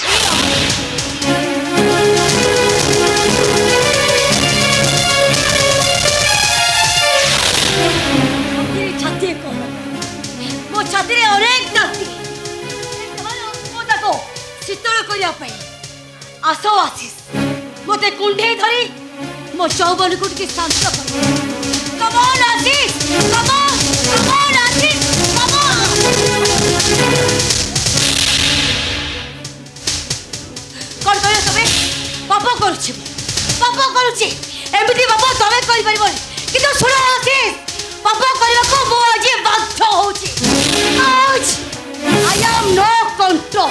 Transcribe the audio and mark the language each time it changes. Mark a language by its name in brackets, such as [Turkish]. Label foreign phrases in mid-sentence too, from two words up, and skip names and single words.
[Odia] ମୋ ଛାତିରେ ଅନେକ ତାତି ଶୀତଳ କରିବା ପାଇଁ ଆସ ଆଶିଷ ମୋତେ କୁଣ୍ଢେଇ ଧରି ମୋ ଚୌବନକୁ ଟିକେ ଶାନ୍ତ କର [English] Come on, Aziz! Come on! Come on, Aziz! Come on! [Odia] କ'ଣ କହିଲ ତମେ ପାପ କରୁଛି ଏମିତି ପାପ ତମେ କରିପାରିବନି କିନ୍ତୁ ଶୁଣ ଆଶିଷ ପାପ କରିବାକୁ ମୁଁ ଆଜି ବାଧ୍ୟ ହଉଛି [English] I am no control.